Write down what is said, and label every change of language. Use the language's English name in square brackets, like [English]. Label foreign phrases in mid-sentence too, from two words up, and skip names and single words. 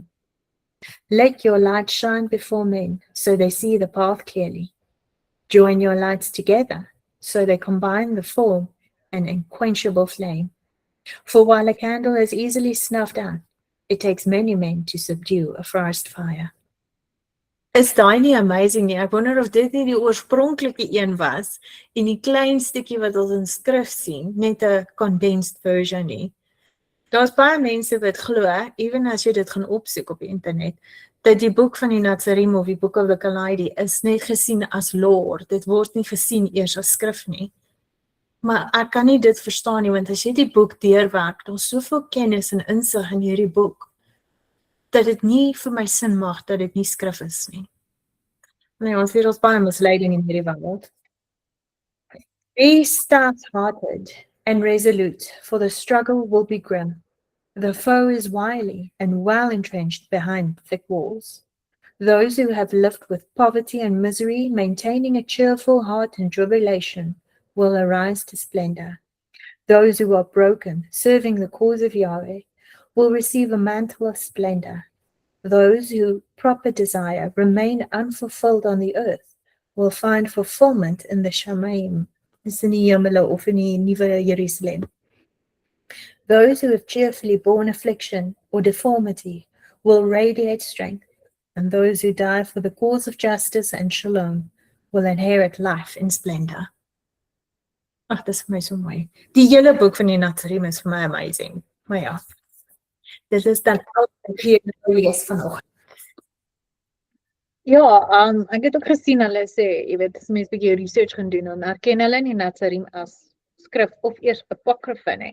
[English] Let your light shine before men, so they see the path clearly. Join your lights together, so they combine the form an unquenchable flame. For while a candle is easily snuffed out, it takes many men to subdue a forest fire. [Afrikaans] Is daai nie amazing nie? Ek wonder of dit nie die oorspronklike een was en die klein stukkie wat ons in skrif sien, net 'n [English] condensed version [Afrikaans] nie. Daar's baie mense wat glo, ewen as jy dit gaan opsoek op die internet, dat die boek van die Natsarim of die Book of the Kalaidi is net gesien as lore. Dit word nie gesien eers as skrif nie. Maar ek kan nie dit verstaan nie, want as jy die boek deurwerk, daar's soveel kennis en insig in hierdie boek, dat dit nie vir my sin maak dat dit nie skrif is nie. Nee, ons hier ons baie misleiding in hierdie wêreld. [English] Be stout-hearted and resolute, for the struggle will be grim. The foe is wily and well entrenched behind thick walls. Those who have lived with poverty and misery, maintaining a cheerful heart in tribulation, will arise to splendor. Those who are broken, serving the cause of Yahweh, will receive a mantle of splendor. Those who proper desire remain unfulfilled on the earth will find fulfillment in the Shamaim, [Afrikaans] dis in die hemele of in die Nuwe Jerusalem. [English] Those who have cheerfully borne affliction or deformity will radiate strength, and those who die for the cause of justice and shalom will inherit life in splendor. [Afrikaans] Ag, dis vir my so mooi. Die hele boek van die Natsarim is vir my amazing. Maar ja, dit is dan altyd hier lees vanoggend. Ja, ek het ook gesien hulle sê, jy weet, as mense 'n bietjie research gaan doen, dan erken hulle nie Natsarim as skrif of eers apokryfe nie.